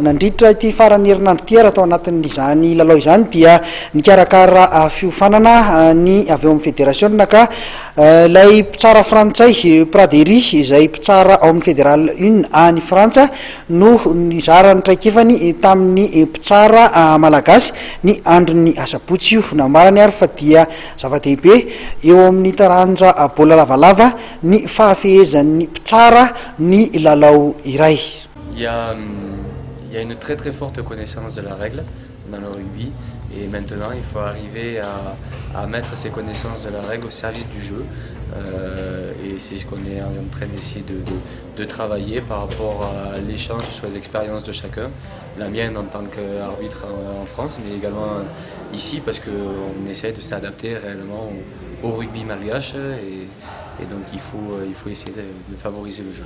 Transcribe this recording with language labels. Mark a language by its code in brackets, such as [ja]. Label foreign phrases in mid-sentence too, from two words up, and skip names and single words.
[mg] Nandritra ity farany herinandro ity raha tao anatin'izany lalao izany dia nikarakara fiofanana ny avy eo amin'ny fédération ka lay mpitsara frantsay Pradery izay mpitsara ao amin'ny fédéral 1 any Frantsa no nizara ny traikefany tamin'ny mpitsara malagasy ny andron'ny asabotsy io, namarany ary fa dia zava-dehibe eo amin'ny taranja baolina lavalava ny fahafehezan'ny mpitsara ny lalao iray. [fr] Il y a une très très forte connaissance de la règle dans le rugby et maintenant il faut arriver à mettre ces connaissances de la règle au service du jeu et c'est ce qu'on est en train d'essayer de travailler par rapport à l'échange sur les expériences de chacun, la mienne en tant qu'arbitre en France mais également ici parce qu'on essaie de s'adapter réellement au rugby malgache et donc il faut essayer de favoriser le jeu.